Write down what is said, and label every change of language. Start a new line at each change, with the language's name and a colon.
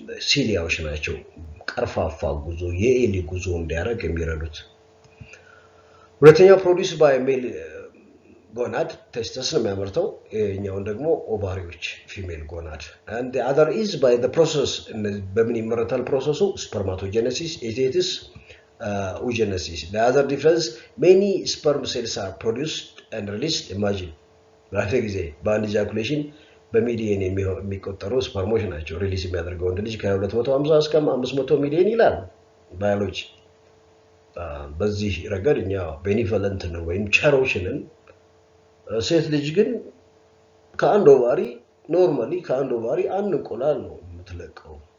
Amharic: ሲሊያዎች ናቸው ቀርፋፋ ጉዞ የኤሊ ጉዞ እንዲያደርግ የሚረዱት ሁለተኛው ፕሮዲዩስ ባይ ሜል gonad testis ነው የሚያመርተው የኛውን ደግሞ ኦቫሪዎች ፊሜል gonad
English: and the other is by the process
Amharic: በምን ይመረታል ፕሮሰሱ
English: spermatogenesis it is oogenesis. The other difference, many sperm cells are produced and released.
Amharic: Imagine, graphic ጊዜ በአንድ ejaculation በሚሊየን የሚቆጠሩ ስፐርሞች ናቸው ሪሊዝ የሚያደርገው ወንድ ልጅ ከ250 እስከ 500 ሚሊዮን ይላል ባዮሎጂ። በዚህ ረገድ እኛ ቤኒቮለንት ነው ወይም ቸሮች ነን። ሴት ልጅ ግን ከአንድ ኦቫሪ ኖርማሊ ከአንድ ኦቫሪ አንድ እንቁላል ነው የምትለቀው።